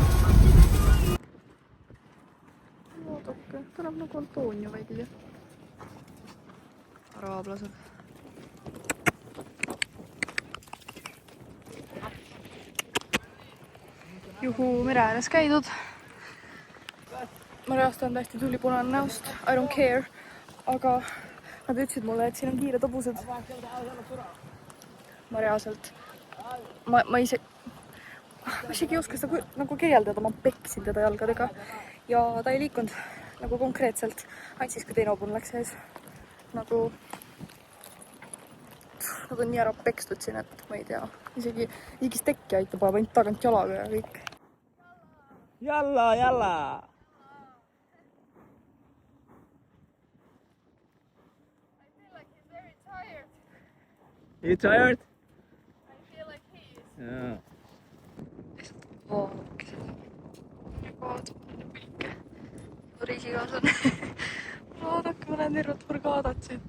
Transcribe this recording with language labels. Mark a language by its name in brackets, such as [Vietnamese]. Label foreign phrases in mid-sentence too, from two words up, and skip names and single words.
[Estonian] Vaadake, tuleb nagu Antonio välja. Araablased. Juhu, mere ääres käidud. Ma reast on täiesti tulipunane näost. [English] I don't care. [Estonian] Aga Nad ütlesid mulle, et siin on kiired hobused. Ma reaalselt... Ma isegi ei oska seda nagu kirjeldada, ma peksin teda jalgadega. Ja ta ei liikunud nagu konkreetselt. Ainult siis, kui teine hobune läks ees. Nagu on nii ära pekstud siin, et ma ei tea. Isegi stekki aitab, aga ainult tagant jalaga ja kõik. [English] Jalla! You tired? I feel like he is. Yeah. [Estonian] Vaadake seda. Vaadake pilke. Riisigas on. Vaadake, ma näen tervet Hurgadat siit.